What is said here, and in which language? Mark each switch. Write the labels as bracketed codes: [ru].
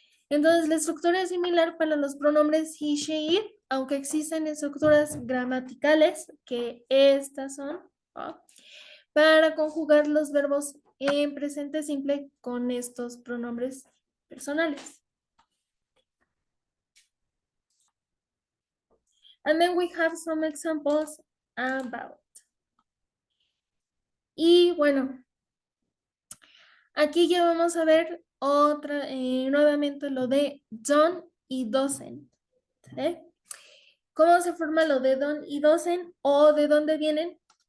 [es] Entonces, la estructura es similar para los pronombres he, she, it, aunque existen estructuras gramaticales, que estas son, ¿no?, para conjugar los verbos en presente simple con estos pronombres personales. [en] And then we have some examples about. [es] Y bueno, aquí ya vamos a ver otra, nuevamente lo de don't y doesn't. ¿Sí? ¿Cómo se forma lo de don't y doesn't o de dónde vienen?